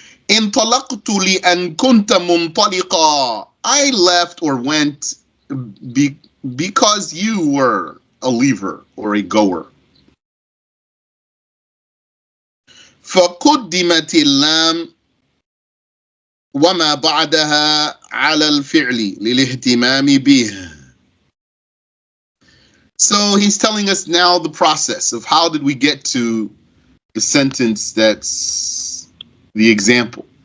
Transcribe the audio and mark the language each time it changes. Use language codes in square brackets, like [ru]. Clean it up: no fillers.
[ar] انطلقت لأن كنت منطلقا. [en] I left or went because you were a leaver or a goer. [ar] فقدمت اللام وما بعدها على الفعل للاهتمام به. [en] So he's telling us now the process of how did we get to the sentence that's the example.